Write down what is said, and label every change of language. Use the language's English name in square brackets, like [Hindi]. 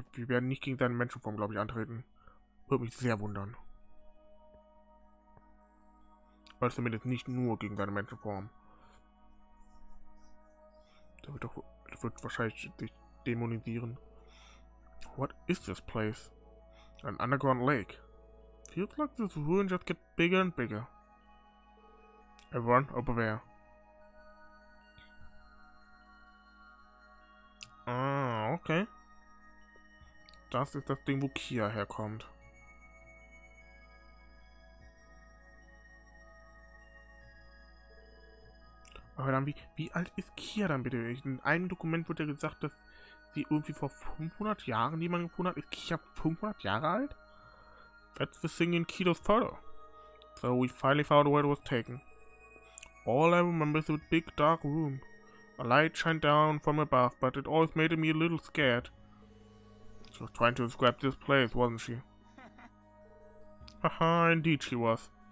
[German] Wir werden nicht gegen seine Menschenform, glaube ich, antreten. Würde mich sehr wundern. Weil zumindest nicht nur gegen seine Menschenform. Der wird wahrscheinlich sich dämonisieren. [English] What is this place? An underground lake. Feels like this ruin just gets bigger and bigger. Everyone, over there. Ah, okay. [German] Das ist das Ding, wo Kia herkommt. Aber dann, wie alt ist Kia dann bitte? In einem Dokument wird ja gesagt, dass sie irgendwie vor 500 Jahren jemanden gefunden hat. Ist Kia 500 Jahre alt? [English] That's the thing in Kido's photo. So we finally found where it was taken. All I remember is a big dark room. A light shined down from above, but it always made me a little scared. She was trying to describe this place, wasn't she? Haha, indeed she was.